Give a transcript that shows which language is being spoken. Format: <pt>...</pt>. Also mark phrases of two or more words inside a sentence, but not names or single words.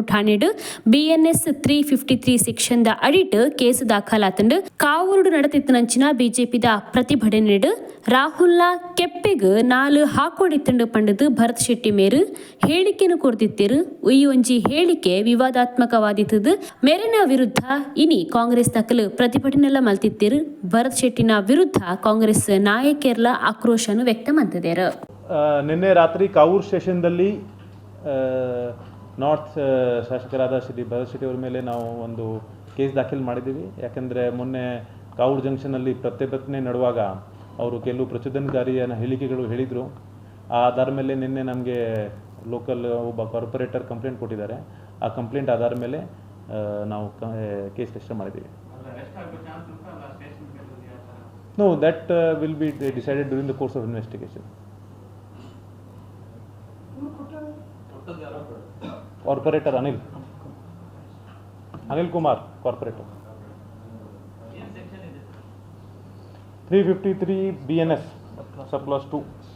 <tcy>ಠಾಣೆಡ್ ಬಿಎನ್ಎಸ್ 353 ಸೆಕ್ಷನ್ ದ ಅಡಿಟ್ ಕೇಸ್ ದಾಖಲಾತಂಡ ಕಾವೂರು ನಡತಿತ್ತಿನಂಚಿನ ಬಿಜೆಪಿದ ಪ್ರತಿಭಟನೆಡ್ ರಾಹುಲ್ನ ಕೆಪ್ಪೆಗ್ ನಾಲ್ ಹಾಕೊಡಿತ್ತಂಡ ಪಂಡದು ಭರತ್ ಶೆಟ್ಟಿ ಮೇರು ಹೇಳಿಕೆನು ಕೊಡ್ತಿತ್ತಿರು ಈ ಒಂಜಿ ಹೇಳಿಕೆ ವಿವಾದಾತ್ಮಕವಾದಿತ್ತದು ಮೇರಿನ ವಿರುದ್ಧ ಇನಿ ಕಾಂಗ್ರೆಸ್ ದಕ್ಕಲು ಪ್ರತಿಭಟನೆಲ್ಲ ಮಲ್ತಿತ್ತಿರು ಭರತ್ ಶೆಟ್ಟಿನ ವಿರುದ್ಧ ಕಾಂಗ್ರೆಸ್ ನಾಯಕರೆಲ್ಲ ಆಕ್ರೋಶನು</tcy> <kn>ವ್ಯಕ್ತ ಮಾಡ್ತಿದ್ದಾರೆ. ನಿನ್ನೆ ರಾತ್ರಿ ಕಾವೂರು ಸ್ಟೇಷನ್ದಲ್ಲಿ ನಾರ್ತ್ ಶಾಸಕರಾದ ಶ್ರೀ ಭರತ್ ಶೆಟ್ಟಿ ಅವರ ಮೇಲೆ ನಾವು ಒಂದು ಕೇಸ್ ದಾಖಲು ಮಾಡಿದ್ದೀವಿ. ಯಾಕೆಂದರೆ ಮೊನ್ನೆ ಕಾವೂರು ಜಂಕ್ಷನಲ್ಲಿ ಪ್ರತಿಭಟನೆ ನಡೆಯುವಾಗ ಅವರು ಕೆಲವು ಪ್ರಚೋದನಕಾರಿಯ ಹೇಳಿಕೆಗಳು ಹೇಳಿದರು. ಆ ಆಧಾರ ಮೇಲೆ ನಿನ್ನೆ ನಮಗೆ ಲೋಕಲ್ ಒಬ್ಬ</kn> <en>corporator complaint</en> <kn>ಕೊಟ್ಟಿದ್ದಾರೆ. ಆ ಕಂಪ್ಲೇಂಟ್ ಆಧಾರ ಮೇಲೆ ನಾವು</kn> <en>case register</en> <kn>ಮಾಡಿದ್ದೀವಿ.</kn> <en>No, that will be decided during the course of investigation.</en> <kn>ಕಾರ್ಪೊರೇಟರ್ ಅನಿಲ್ ಕುಮಾರ್, ಕಾರ್ಪೊರೇಟರ್.</kn> <en>353 BNS, sub clause 2.</en>